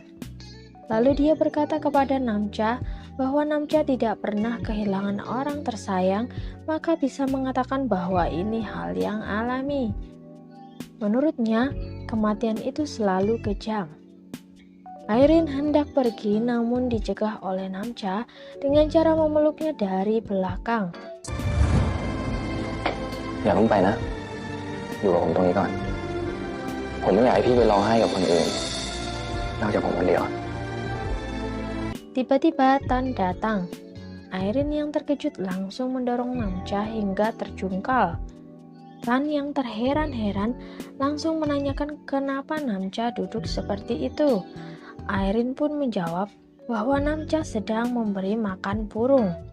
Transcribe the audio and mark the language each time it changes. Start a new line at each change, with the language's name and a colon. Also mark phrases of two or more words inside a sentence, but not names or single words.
Indonesian: Lalu dia berkata kepada Namja bahwa Namja tidak pernah kehilangan orang tersayang, maka bisa mengatakan bahwa ini hal yang alami. Menurutnya, kematian itu selalu kejam. Airin hendak pergi namun dicegah oleh Namja dengan cara memeluknya dari belakang.
Thai: อย่าเพิ่งไปนะอยู่กับผมตรงนี้ก่อนผมไม่อยากให้พี่ไปร้องไห้กับคนอื่นนอกจากผมคนเดียว
Indonesian: Tiba-tiba Tan datang. Airin yang terkejut langsung mendorong Namja hingga terjungkal. Tan yang terheran-heran langsung menanyakan kenapa Namja duduk seperti itu. Airin pun menjawab bahwa Namja sedang memberi makan burung.